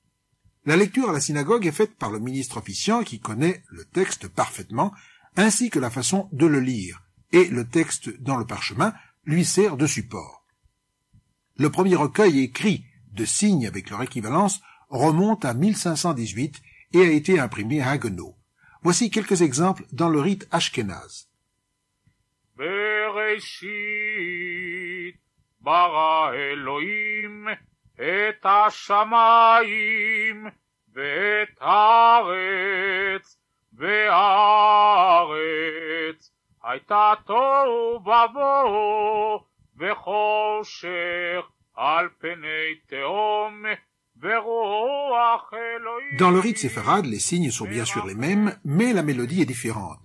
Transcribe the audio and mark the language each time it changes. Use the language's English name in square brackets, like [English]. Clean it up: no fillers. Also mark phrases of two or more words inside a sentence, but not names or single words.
[French] La lecture à la synagogue est faite par le ministre officiant qui connaît le texte parfaitement, ainsi que la façon de le lire, et le texte dans le parchemin lui sert de support. Le premier recueil écrit de signes avec leur équivalence remonte à 1518 et a été imprimé à Haguenau. Voici quelques exemples dans le rite ashkénaze. [Hebrew] בראשית ברא אלהים את השמים ואת הארץ והארץ היתה תהו ובהו וחשך על פני תהום. [French] Dans le rite séfarade, les signes sont bien sûr les mêmes, mais la mélodie est différente.